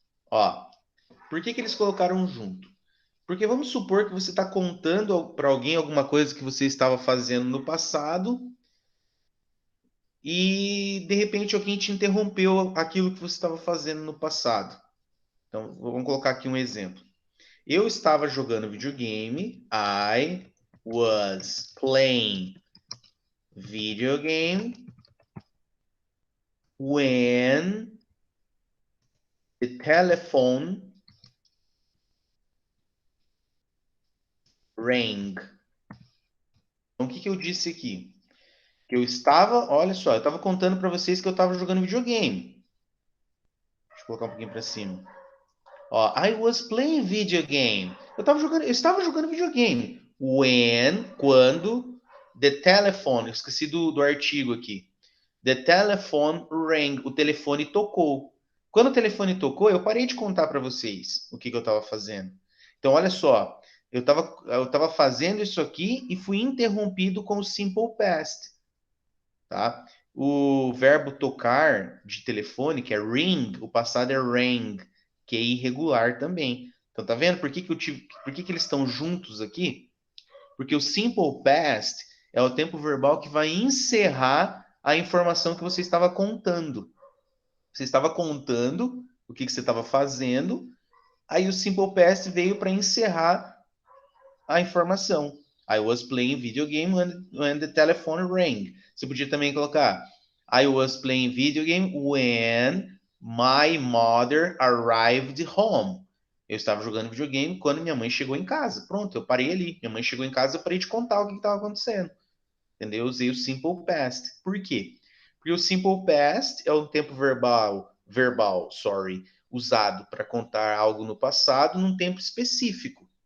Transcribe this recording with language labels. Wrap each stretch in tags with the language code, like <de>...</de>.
<pt>Ó, por que eles colocaram junto? Porque vamos supor que você está contando para alguém alguma coisa que você estava fazendo no passado e de repente alguém te interrompeu aquilo que você estava fazendo no passado. Então, vamos colocar aqui um exemplo. Eu estava jogando videogame.</pt> <en>I was playing video game when the telephone rang.</en> <pt>Então, o que eu disse aqui? Que eu estava, olha só, eu estava contando para vocês que eu estava jogando videogame. Deixa eu colocar um pouquinho para cima.</pt> <en>Ó, I was playing video game.</en> <pt>Eu estava jogando videogame. When, quando,</pt> <en>the telephone,</en> <pt>eu esqueci do artigo aqui.</pt> <en>The telephone rang,</en> <pt>o telefone tocou. Quando o telefone tocou, eu parei de contar para vocês o que eu estava fazendo. Então, olha só, eu tava fazendo isso aqui e fui interrompido com o simple past, tá? O verbo tocar de telefone, que é ring, o passado é rang, que é irregular também. Então, tá vendo por que eles estão juntos aqui? Porque o simple past é o tempo verbal que vai encerrar a informação que você estava contando. Você estava contando o que você estava fazendo, aí o simple past veio para encerrar a informação.</pt> <en>I was playing video game when the telephone rang.</en> <pt>Você podia também colocar</pt> <en>I was playing video game when my mother arrived home.</en> <pt>Eu estava jogando videogame quando minha mãe chegou em casa. Pronto, eu parei ali. Minha mãe chegou em casa, eu parei de contar o que estava acontecendo. Entendeu? Eu usei o simple past. Por quê? Porque o simple past é o tempo verbal,</pt> <en>sorry,</en> <pt>usado para contar algo no passado num tempo específico.</pt>